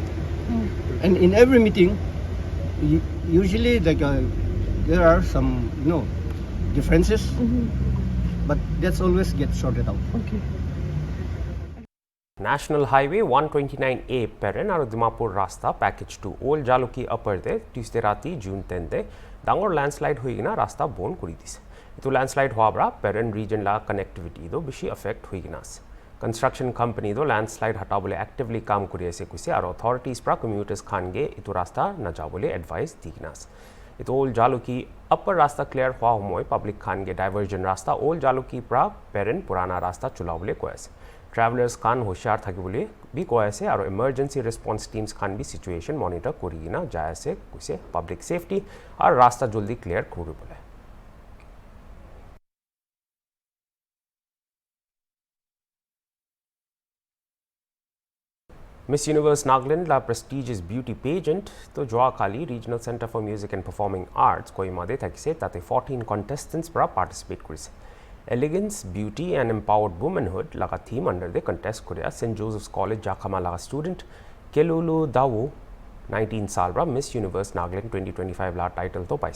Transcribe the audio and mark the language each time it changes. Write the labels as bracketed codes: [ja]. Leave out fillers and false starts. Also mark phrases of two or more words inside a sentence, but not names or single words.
[en] And in every meeting, usually like there are some differences, but that's always gets sorted out. Okay. [nag] National Highway 129A Peren aru Dimapur Rasta Package 2 Old Jaluki Upper de Tuesday rati June 10 de dangor landslide hoigina rasta bon kuri dise. Itu landslide hoa bra Peren region la connectivity do bishi affect hoigina ase. [en] Construction company [nag] do landslide hatabole actively kaam kuri ase kuise aru authorities pra commuters khan ge itu rasta na jabole advice digina ase. Itu Old Jaluki Upper Rasta clear hoa humoi public khan ge diversion rasta Old Jaluki pra Peren purana rasta chulabole ko ase. Travelers khan hoshiyar thakibole bi ko ase aru [en] emergency response teams [nag] khan bi [en] situation monitor [nag] korigina jai ase kuise [en] public safety [nag] aru rasta joldi clear koribole. Miss Universe Nagaland la [en] prestigious beauty pageant [nag] to Joa Kali Regional Center for Music and Performing Arts Kohima de thakise tate 14 contestants pra participate kurise. [en] Elegance, beauty and empowered womanhood laga theme under the contest korea St. [nag] Joseph's College Jakama laga student Kelulu Dawu 19 saal bra Miss Universe Nagaland 2025 la title to paise.